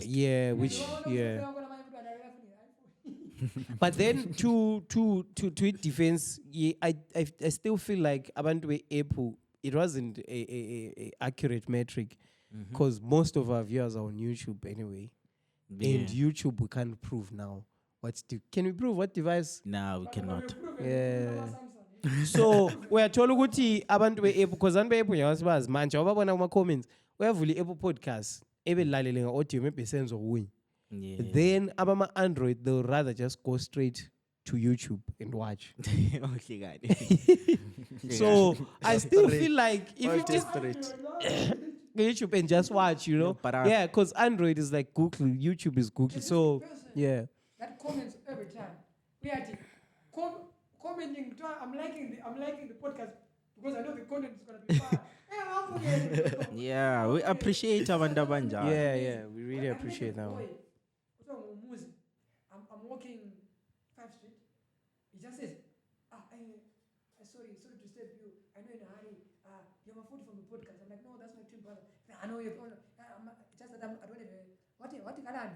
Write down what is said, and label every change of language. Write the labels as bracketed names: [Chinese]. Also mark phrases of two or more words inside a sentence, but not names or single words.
[English] Yeah, which but then to its defense, yeah, I still feel like abantu Apple, it wasn't a accurate metric because most of our viewers are on YouTube anyway. Yeah. And YouTube we can't prove now. Can we prove what device? No, we cannot. [Zulu] Yeah. So uyathola ukuthi abantu be-Apple because abantu be-Apple ngiyasibazi manje wababona kuma-comments uyavula i-Apple Podcast ebelalele nga-audio maybe senze okunye. [English] Yeah. Then abama-Android they'll rather just go straight to YouTube and watch. Okay, guys. So I still feel like if you Just just straight. go YouTube and just watch, you know. but Yeah, because Android is like Google, YouTube is Google. So yeah. That comments every time. We are commenting. I'm liking the podcast because I know the content is gonna be fire. I'm forgetting. Yeah, we appreciate [Zulu] abantu abanjalo. [English] Yeah, we really appreciate that one. I'm walking 5th Street. He just says, sorry to disturb you. I know in a hurry. You're Maforty from the podcast. I'm like, no, that's my twin brother. I know you're just that I don't have a what Galani?